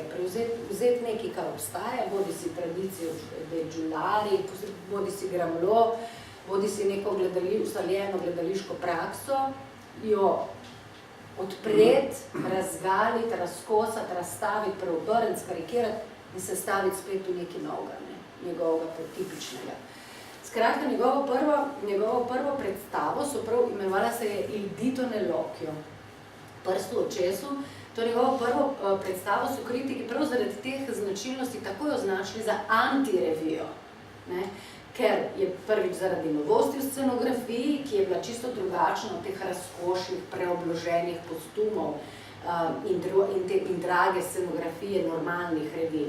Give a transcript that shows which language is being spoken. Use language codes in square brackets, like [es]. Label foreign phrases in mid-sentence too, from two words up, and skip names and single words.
[sl] Vzeti nekaj, kar obstaja, bodi si tradicijo [it] dei giullari, [sl] bodi si Gramlo, bodi si neko ustaljeno gledališko prakso, jo odpreti, razgaliti, razkosati, razstaviti, preobrniti, skarikirati in sestaviti spet v nekaj novega, njegovega tipičnega. Skratka, njegovo prvo predstavo so prav imenovala se je Il dito nell'occhio, prst v očesu. To njegovo prvo predstavo so kritiki prav zaradi teh značilnosti takoj označili za antirevijo, ne? Ker je prvič zaradi novosti v scenografiji, ki je bila čisto drugačna od teh razkošnih, preobloženih kostumov in drage scenografije normalnih revij.